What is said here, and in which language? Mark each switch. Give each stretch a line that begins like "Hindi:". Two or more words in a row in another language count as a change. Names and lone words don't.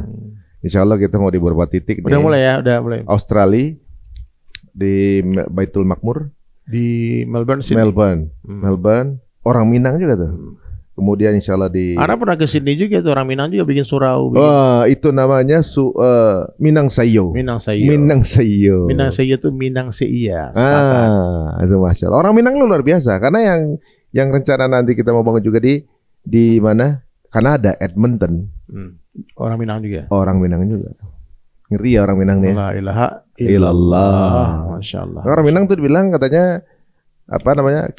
Arabic: إن شاء الله
Indonesian: kita mau di beberapa titik. Udah mulai ya, udah mulai. Australia, di Baitul Makmur, di Melbourne, Melbourne. Orang Minang juga tuh. Kemudian
Arabic: إن شاء الله
Indonesian: di. Ana pernah ke Sydney juga tuh, orang Minang juga bikin surau. Itu namanya Minang Sayo. Minang Sayo. Minang Sayo. Minang Sayo itu Minang Seia. Itu
Arabic: ما شاء الله.
Indonesian: Orang Minang luar biasa, karena yang rencana nanti kita mau bangun juga di mana? Kanada, Edmonton. Orang Minang juga. Orang Minang juga. Ngeri ya orang Minang nih.
Arabic: لا إله إلا الله. ما شاء الله.
Indonesian: Orang Minang tuh dibilang katanya apa namanya?